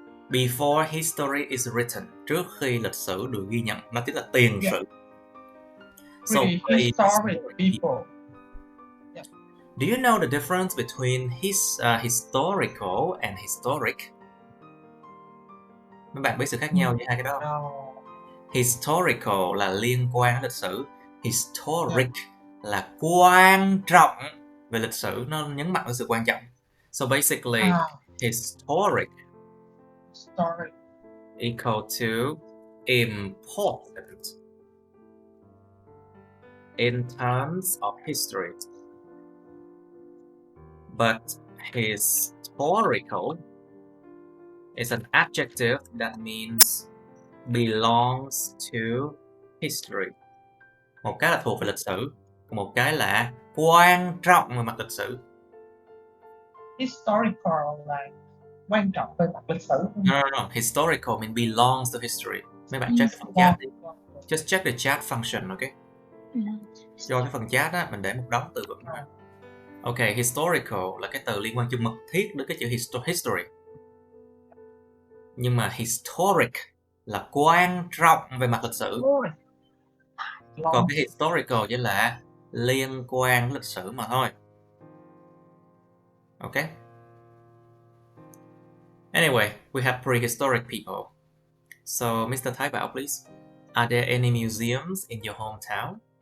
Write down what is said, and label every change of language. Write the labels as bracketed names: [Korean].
[English] Before history is written, [Vietnamese] trước khi lịch sử được ghi nhận, nó tức là tiền sử. [English] So prehistoric people. Do you know the difference between historical and historic? [Vietnamese] Mấy bạn biết sự khác nhau với hai cái đó không? [English] No. [Vietnamese] Historical là liên quan đến lịch sử. Historic là quan trọng về lịch sử, nó nhấn mạnh vào sự quan trọng. [English] So basically, historic equal to important in terms of history. But historical is an adjective that means belongs to history. [Vietnamese] Một cái là thuộc về lịch sử, một cái là quan trọng về mặt lịch sử. Historical là quan trọng về mặt lịch sử. [English] No. Historical means belongs to history. [Vietnamese] Mấy bạn check phần chat đi. [English] Just check the chat function, okay? [Vietnamese] Cho cái phần chat á, mình để một đống từ vựng. Ok, historical là cái từ liên quan chung mật thiết đến cái chữ history. Nhưng mà historic là quan trọng về mặt lịch sử. Còn cái historical chỉ là liên quan đến lịch sử mà thôi. [English] Ok. Anyway, we have prehistoric people. So, Mr. Thái Bảo, please. Are there any museums in your hometown?